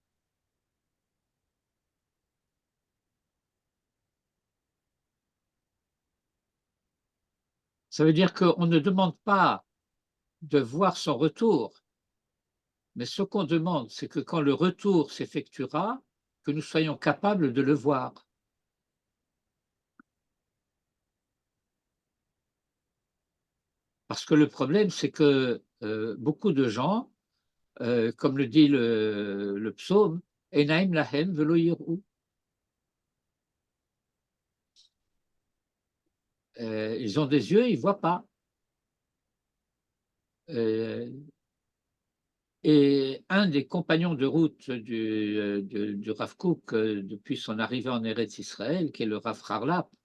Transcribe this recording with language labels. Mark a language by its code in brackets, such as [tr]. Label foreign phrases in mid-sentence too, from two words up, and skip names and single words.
[fr] Ça veut dire qu'on ne demande pas de voir son retour, mais ce qu'on demande, c'est que quand le retour s'effectuera, que nous soyons capables de le voir. Parce que le problème, c'est que beaucoup de gens, comme le dit le psaume, [he] עינים להם ולא יראו. [fr] Ils ont des yeux, ils ne voient pas. Et un des compagnons de route du Rav Kook depuis son arrivée en Eretz Israël, qui est le Rav Harlap,